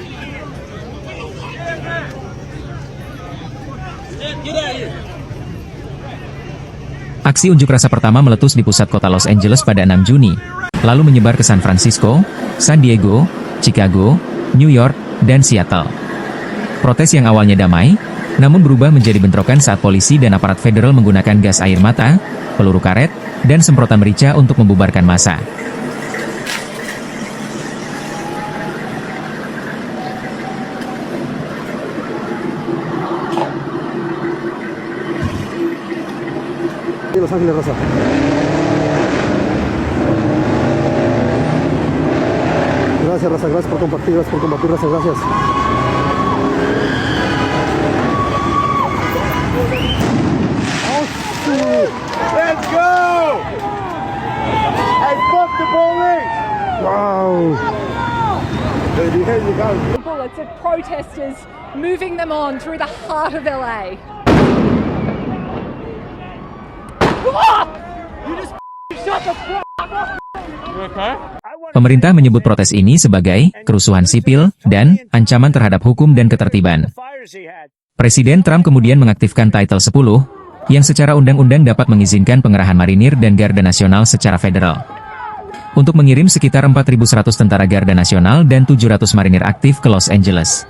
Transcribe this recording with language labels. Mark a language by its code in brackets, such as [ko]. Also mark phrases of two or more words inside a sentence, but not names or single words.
[id] Aksi unjuk rasa pertama meletus di pusat kota Los Angeles pada 6 Juni, lalu menyebar ke San Francisco, San Diego, Chicago, New York, dan Seattle. Protes yang awalnya damai, namun berubah menjadi bentrokan saat polisi dan aparat federal menggunakan gas air mata, peluru karet, dan semprotan merica untuk membubarkan massa. [es] Los Ángeles, Rosa. Gracias, Rosa, gracias por compartir, Rosa, gracias. [en] Let's go! And fuck the police! Wow. Bullets of protesters moving them on through the heart of LA. [id] Pemerintah menyebut protes ini sebagai kerusuhan sipil dan ancaman terhadap hukum dan ketertiban. Presiden Trump kemudian mengaktifkan Title 10, yang secara undang-undang dapat mengizinkan pengerahan marinir dan Garda Nasional secara federal, untuk mengirim sekitar 4.100 tentara Garda Nasional dan 700 marinir aktif ke Los Angeles.